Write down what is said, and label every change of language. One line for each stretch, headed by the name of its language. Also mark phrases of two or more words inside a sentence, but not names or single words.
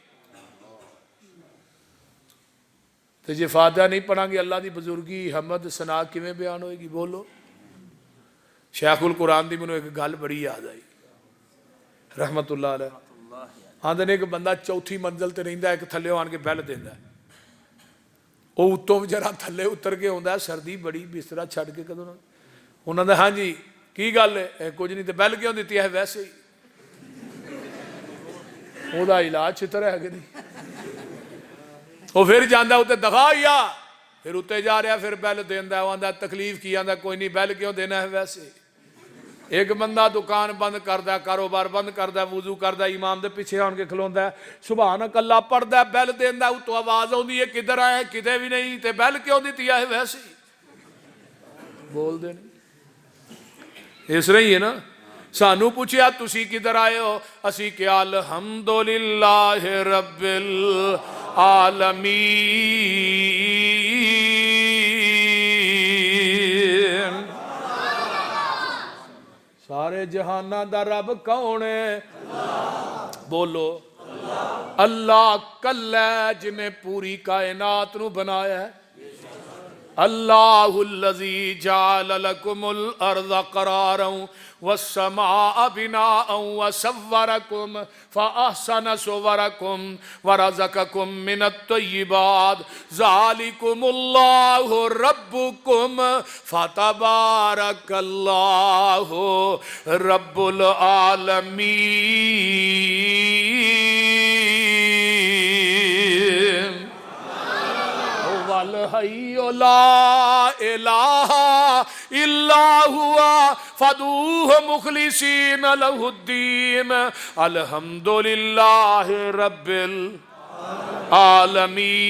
Punjabi: تو جی فاتحہ نہیں پڑھاں گے اللہ دی بزرگی حمد ثنا کیویں بیان ہوئے گی؟ بولو۔ شیخ القرآن دی منو ایک گل بڑی یاد آئی
Arabic: رحمت اللہ علیہ،
Punjabi: آندے نے ایک بندہ چوتھی منزل تے رہندا ہے، ایک تھلے آن کے بیل دیندا ہے، وہ اتوں جرا تھلے اتر کے ہوندا ہے، سردی بڑی بسترا چھڑ کے کدوں نہ انہاں نے ہاں جی کی گل ہے؟ کچھ نہیں تے بیل کیوں دیتی ہے؟ ویسے ہی او دا علاج چھتر ہے کہ نہیں؟ وہ پھر جاندا اتنے دکھایا پھر اتنے جا رہا پھر بیل دیندا ہے، وہ آندا تکلیف کی؟ آندا کوئی نہیں بیل کیوں دینا ہے؟ ویسے ہی۔ ایک بندہ دکان بند کردا ہے، کاروبار بند کردا ہے، وضو کردا ہے، امام دے پیچھے آن کے کھلوندا ہے،
Arabic: سبحانک اللہ
Punjabi: پڑھدا ہے، بیل دیندا ہے، اتوں آواز آوندی ہے کدھر آئے؟ کدھے بھی نہیں، تے بیل کیوں دتی ہے؟ ویسے ہی بول دے نہیں۔ اس طرح ہی ہے نا، سانو پوچھیا تسی کدھر آئے ہو، اسی کیا
Arabic: الحمدللہ رب العالمین،
Punjabi: سارے جہانہ دا رب کون ہے؟ بولو اللہ کل ہے جنہیں پوری کائنات نو بنایا ہے،
Arabic: اللہ الذی جعل لکم الارض قرارا والسماء بناء وصورکم فاحسن صورکم ورزقکم من الطیبات ذالکم اللہ ربکم فتبارک اللہ رب العالمین۔ الحی لا الہ الا ہوا فادعوہ مخلصین لہ الدین الحمدللہ رب العالمین۔